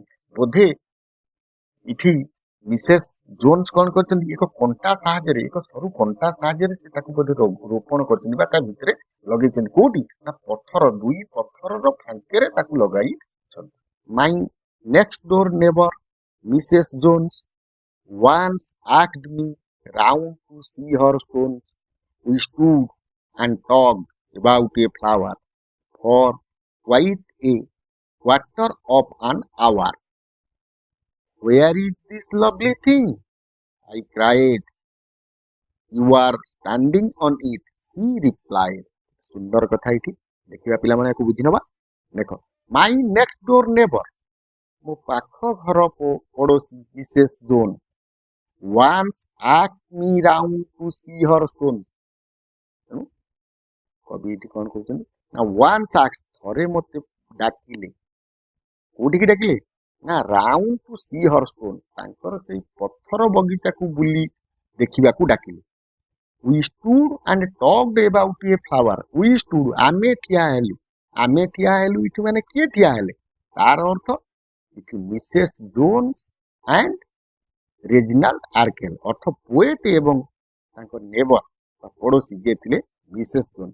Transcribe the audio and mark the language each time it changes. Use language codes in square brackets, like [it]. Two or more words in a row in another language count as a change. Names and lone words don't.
[or] ବୋଧେ ଏଠି ମିସେସ୍ ଜୋନ୍ସ କଣ କରିଛନ୍ତି, ଏକ କଣ୍ଟା ସାହାଯ୍ୟରେ, ଏକ ସରୁ କଣ୍ଟା ସାହାଯ୍ୟରେ ସେ ତାକୁ ବୋଧେ ରୋପଣ କରିଛନ୍ତି ବା ତା ଭିତରେ ଲଗେଇଛନ୍ତି। କୋଉଠି ନା ପଥର, ଦୁଇ ପଥରର ଫାଙ୍କେରେ ତାକୁ ଲଗାଇଛନ୍ତି। [en] my next door neighbour Mrs Jones once asked me round to see her stones. We stood and talked about a flower for quite a quarter of an hour. Where is this lovely thing? I cried. You are standing on it, she replied. [or] ସୁନ୍ଦର କଥା ଏଠି ଦେଖିବା ପିଲାମାନେ, ୟାକୁ ବୁଝି ନେବା। ଦେଖ, [en] my next door neighbour, [or] ମୋ ପାଖ ଘର ପଡୋଶୀ ମିସେସ୍ ଜୋନ୍, [en] once asked me round to see her stones. [or] ତେଣୁ କବି ଏଠି କଣ କହୁଛନ୍ତି ନା [en] once asked, [or] ଥରେ ମତେ ଡାକିଲେ। କୋଉଠିକି ଡାକିଲେ ନା [en] round to see her stone, [or] ତାଙ୍କର ସେଇ ପଥର ବଗିଚାକୁ ବୁଲି ଦେଖିବାକୁ ଡାକିଲେ। [en] we stood and talked about a flower. we stood, [or] ଆମେ ଠିଆ ହେଲୁ। ଆମେ ଠିଆ ହେଲୁ ଏଠି ମାନେ କିଏ ଠିଆ ହେଲେ, ତାର ଅର୍ଥ ଏଠି ମିସେସ୍ ଜୋନ୍ସ ଆଣ୍ଡ ରେଜିନାଲ୍ଡ ଆର୍କେଲ, ଅର୍ଥ ପୋଏଟ୍ ଏବଂ ତାଙ୍କ ନେବର ବା ପଡୋଶୀ ଯିଏ ଥିଲେ ମିସେସ୍ ଜୋନ୍।